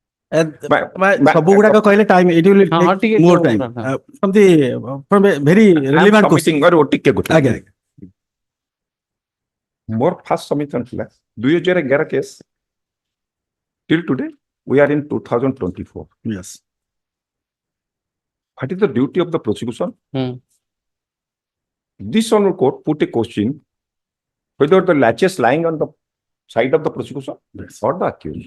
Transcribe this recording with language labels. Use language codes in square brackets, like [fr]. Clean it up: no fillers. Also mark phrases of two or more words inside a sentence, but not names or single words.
[or] ସବୁ ଗୁଡାକ କହିଲେ [en] time it will take more time from a very relevant question. [or] ଆଜ୍ଞା ଆଜ୍ଞା [en] ମୋର first submission ଥିଲା 2011 କେସ୍ till today we are in 2024. yes What is the duty of the prosecution? This honorable court put a question whether the laches lying on the side of the prosecution or the accused.